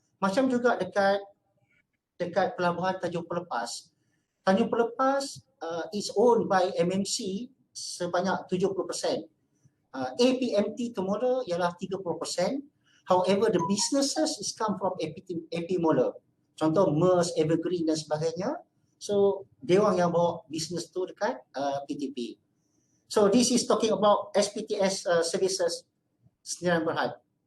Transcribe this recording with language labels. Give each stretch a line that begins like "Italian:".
Malay: Macam juga dekat pelabuhan Tanjung Pelepas.
English: Tanjung Pelepas is owned by MMC sebanyak 70%. APMT Temola ialah 30%. However, the businesses is come from AP Mola.
Malay: Contoh MERS, Evergreen dan sebagainya. So, dia orang yang bawa bisnes tu dekat PTP.
English: So, this is talking about SPTS Services Sdn Bhd.